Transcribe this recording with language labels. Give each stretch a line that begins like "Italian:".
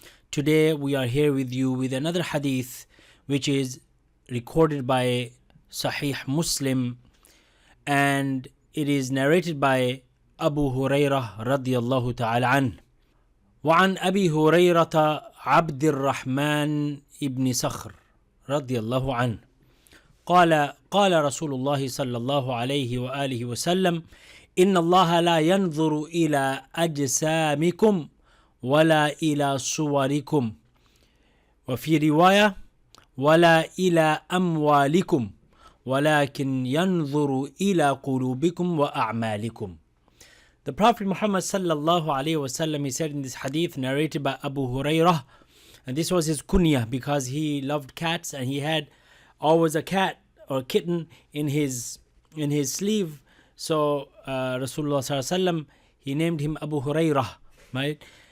English: Today we are here with you with another hadith which is recorded by Sahih Muslim, and it is narrated by Abu Hurairah radiyallahu ta'ala an.
Arabic: وعن أبي هريرة عبد الرحمن ابن صخر رضي الله عنه قال رسول الله صلى الله عليه وآله وسلم إن الله لا ينظر إلى أجسامكم ولا إلى صوركم، وفي رواية ولا إلى أموالكم ولكن ينظر إلى قلوبكم وأعمالكم.
English: The Prophet Muhammad sallallahu alayhi wasallam, he said in this hadith narrated by Abu Hurairah, and this was his kunya because he loved cats and he had always a cat or kitten in his sleeve. So Rasulullah sallallahu alayhi wasallam, he named him Abu Hurairah, right?